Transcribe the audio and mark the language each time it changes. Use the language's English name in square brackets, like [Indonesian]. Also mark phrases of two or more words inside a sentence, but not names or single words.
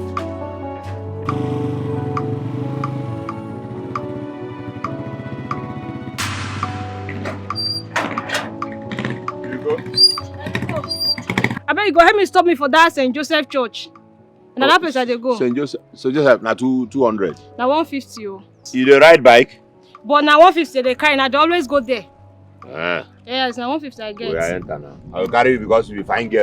[Nigerian Pidgin] I bet you go help me stop me for that St. Joseph Church. And that place I dey go. St. Joseph, na 200. Na 150 oh. You dey ride bike? But na 150 they carry, and I dey always go there. Ah. Yes, na 150 I get. We are enter now. I will carry you because you be fine girl.